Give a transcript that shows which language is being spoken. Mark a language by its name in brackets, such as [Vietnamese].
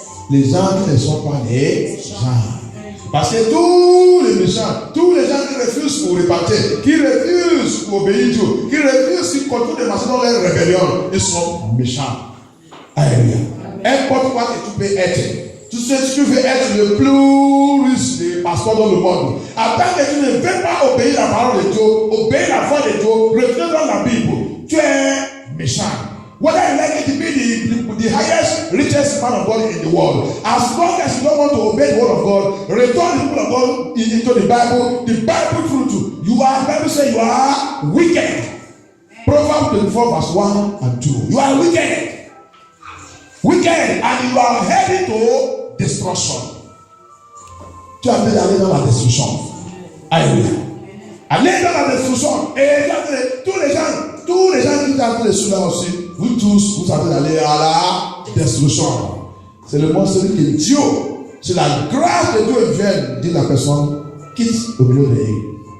[French] Les gens qui ne sont pas les gens. Parce que tous les méchants, tous les gens qui refusent pour repartir, qui refusent pour obéir Dieu, qui refusent, qui continuent de marcher dans leur rébellion, ils sont méchants. Alléluia. N'importe quoi que tu peux être. Tu sais, si tu veux être le plus riche des pasteurs dans le monde, attends que tu ne veux pas obéir la parole de Dieu, obéir la foi de Dieu, revenir dans la Bible, tu es méchant. [English] Whether you like it to be the highest, richest man of God in the world, as long as you don't want to obey the word of God, return the people of God into the Bible truth too. You are, the Bible says you are wicked. Proverbs 24 verse 1 and 2. You are wicked. Wicked, and you are heading to destruction. [French] Tu as besoin d'aller dans la destruction. Alléluia. Aller dans la destruction. Et tous les gens qui sont dessus là aussi, vous tous, vous avez d'aller à la destruction. C'est le mot celui que Dieu, c'est la grâce de Dieu vient, dit la personne, quitte au milieu de eux.